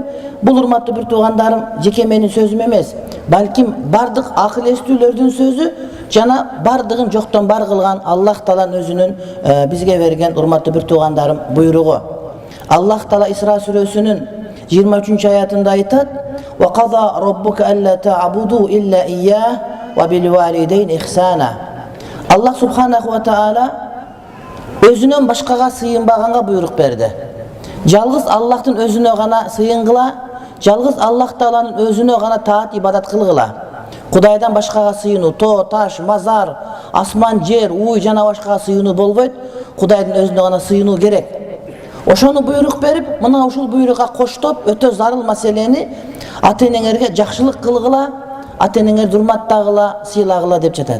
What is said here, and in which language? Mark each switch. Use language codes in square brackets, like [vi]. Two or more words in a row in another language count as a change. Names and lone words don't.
[ky] Бул урматтуу бир туугандарым жеке менин сөзүм эмес, балким бардык акыл эстүүлөрдүн сөзү жана бардыгын жоктон бар кылган Аллах Тааланын өзүнүн бизге берген урматтуу бир туугандарым буйругу. Аллах Таала Исра сүрөсүнүн 23-аятында айтат: [ar] "وقضى ربك ألا تعبدوا إلا إياه وبالوالدين إحسانا." الله سبحانه وتعالى [ky] өзүнүн башкага сыйынбаганга буйрук берди. Жалгыз Аллахтын өзүнө гана сыйынгыла, жалгыз Аллах Тааланын өзүнө гана таат ибадат кылгыла. Кудайдан башкага сыйынуу, тоо, таш, мазар, асман, жер, уй жана башкага сыйынуу болбойт. Кудайдын өзүнө гана сыйынуу керек. Ошону буйрук берип, мына ушул буйрукка коштоп өтө зарыл маселени ата-энеңерге жакшылык кылгыла, ата-энеңерди урматтагыла, сыйлагыла деп жатат.